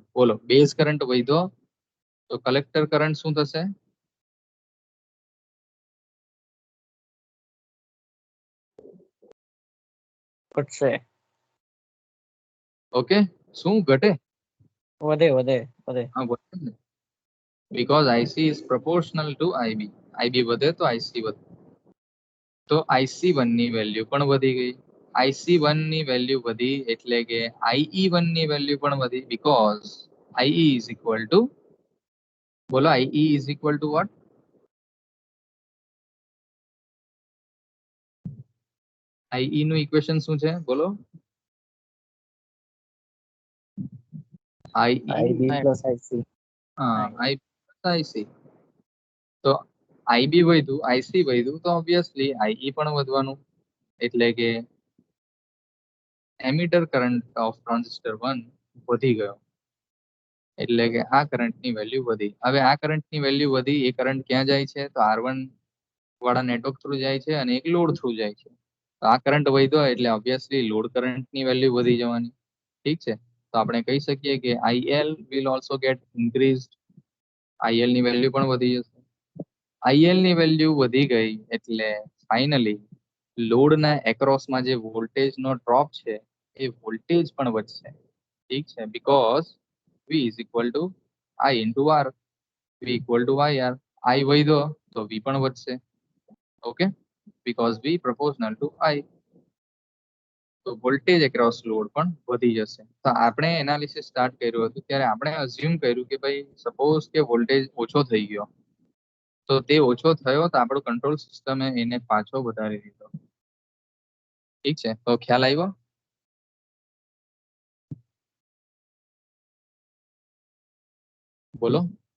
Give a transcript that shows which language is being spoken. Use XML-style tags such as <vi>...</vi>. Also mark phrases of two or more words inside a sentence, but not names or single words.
<gu>બોલો, બેઝ કરંટ વધ્યો તો કલેક્ટર કરંટ શું થશે? ઘટશે. ઓકે, શું ઘટે? વધે વધે વધે. હા, વધે ને.</gu> <en>Because IC is proportional to IB.</en> <gu>IB વધે તો IC વધે. તો IC1 ની વેલ્યુ પણ વધી ગઈ. IC1 ની વેલ્યુ વધી એટલે કે IE1 ની વેલ્યુ પણ વધી.</gu> <en>Because IE is equal to, બોલો, IE is equal to what?</en> <gu>IE નું ઇક્વેશન શું છે? બોલો.</gu> <en>IE IB plus IC.</en> <gu>હા,</gu> <en>IB plus IC.</en> <gu>તો IB વધ્યું, IC વધ્યું તો ઓબ્વિયસલી IE પણ વધવાનું. એટલે કે</gu> <en>emitter current of transistor 1</en> <gu>વધી ગયો. એટલે કે આ કરંટની વેલ્યુ વધી. હવે આ કરંટની વેલ્યુ વધી, એ કરંટ ક્યાં જાય છે? તો R1 વાળા નેટવર્ક થ્રુ જાય છે અને એક લોડ થ્રુ જાય છે. તો આ કરંટ વધ્યો એટલે ઓબ્વિયસલી લોડ કરંટની વેલ્યુ વધી જવાની. ઠીક છે. તો આપણે કહી શકીએ કે</gu> <en>IL will also get increased.</en> <gu>IL ની વેલ્યુ પણ વધી જશે. IL ની વેલ્યુ વધી ગઈ એટલે ફાઇનલી લોડના એક્રોસમાં જે વોલ્ટેજનો ડ્રોપ છે એ વોલ્ટેજ પણ વધશે. ઠીક છે.</gu> <en>because V is equal to I into R. V equal to IR.</en> <gu>I વધ્યો તો V પણ વધશે. ઓકે,</gu> <en>because V proportional to I.</en> <gu>તો</gu> <en>voltage across load</en> <gu>પણ વધી જશે. તો આપણે એનાલિસિસ સ્ટાર્ટ કર્યું હતું ત્યારે આપણે અઝ્યુમ કર્યું કે ભાઈ સપોઝ કે વોલ્ટેજ ઓછો થઈ ગયો, તો તે ઓછો થયો તો આપણો કંટ્રોલ સિસ્ટમે એને પાછો વધારી દીધો. ઠીક છે. તો ખ્યાલ આવ્યો? બોલો.</gu>